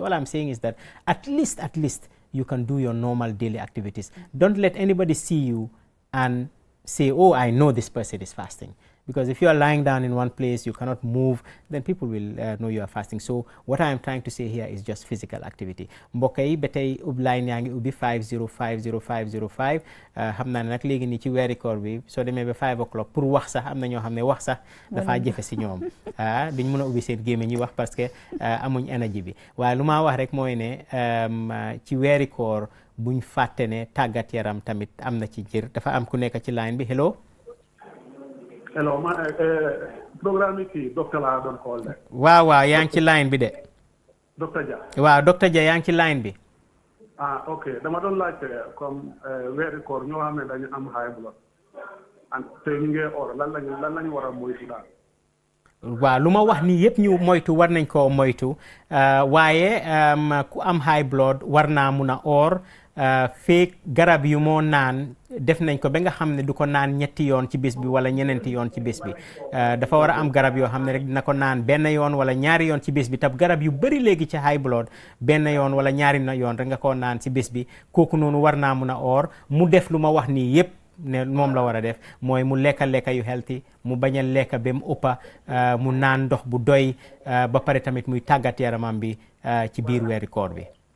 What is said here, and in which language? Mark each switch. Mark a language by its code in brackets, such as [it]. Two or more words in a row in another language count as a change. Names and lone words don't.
[en] All I'm saying is that at least you can do your normal daily activities. Don't let anybody see you and say, oh, I know this person is fasting. Because if you are lying down in one place, you cannot move, then people will know you are fasting. So what I am trying to say here is just physical activity. [wo] Mbokk yi ba tey line yaa ngi ubbi 50500505 xam naa ne nag léegi nii ci weeri koor bi soo demee ba 5 o'clock pour wax sax am na ñoo xam ne wax sax dafaa jëfe si ñoom duñ mën a ubbi seen gémmiñ ñi wax [fr] parce que [wo] amuñ énergie bi waaye lu ma wax rek mooy ne ci weeri koor buñ fàtte ne tàggat yaram tamit am na ci jër dafa am ku nekk ci line bi hello. hello programme kii docteur laa doon call de. waaw yaa ngi ci line bi de. docteur Dia. waaw docteur Dia yaa ngi ci line bi. ok dama doon laajte comme weeri koor ñoo xam ne dañu am [en] high blood [wo] te ñu ngi or lan lañu war a moytu daal. waaw lu ma wax nii yëpp ñu moytu war nañ koo moytu waaye ku am [en] high blood [wo] war naa mun a or feek garab yu moo naan def nañ ko ba nga xam ne du ko naan ñetti yoon ci bés bi wala ñeneenti yoon ci bés bi dafa war a am garab yoo xam ne rek dina ko naan benn yoon wala ñaari yoon ci bés bi tab garab yu bëri léegi ci [en] high blood [wo] benn yoon wala ñaari yoon rek nga ko naan ci bés bi kooku noonu war naa mun a or mu def lu ma wax nii yëpp ne moom la war a def mooy mu lekka yu healthy mu bañ a lekka ba mu ëppa mu naan ndox bu doy ba pare tamit muy tàggat yaramam bi ci biir weeri koor bi.